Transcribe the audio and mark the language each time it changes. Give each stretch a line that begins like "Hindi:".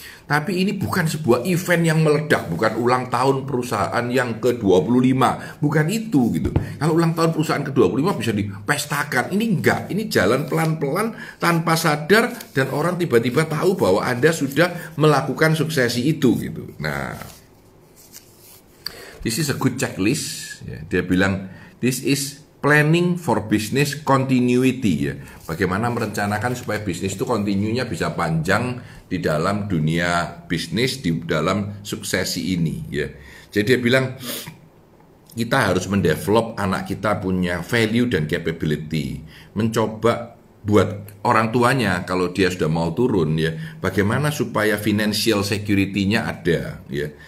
Indonesian: Tapi ini bukan sebuah event yang meledak, bukan ulang tahun perusahaan yang ke-25, bukan itu gitu. Kalau ulang tahun perusahaan ke-25 bisa dipestakan, ini enggak, ini jalan pelan-pelan tanpa sadar dan orang tiba-tiba tahu bahwa Anda sudah melakukan suksesi itu gitu.
English: Nah, this is a good checklist.
Indonesian: Ya, dia bilang,
English: this is planning for business continuity ya.
Indonesian: Bagaimana merencanakan supaya bisnis itu continuenya bisa panjang di dalam dunia bisnis, di dalam suksesi ini ya. Jadi dia bilang, kita harus mendevelop anak kita punya value dan capability. Mencoba buat orang tuanya kalau dia sudah mau turun ya, bagaimana supaya financial security-nya ada ya.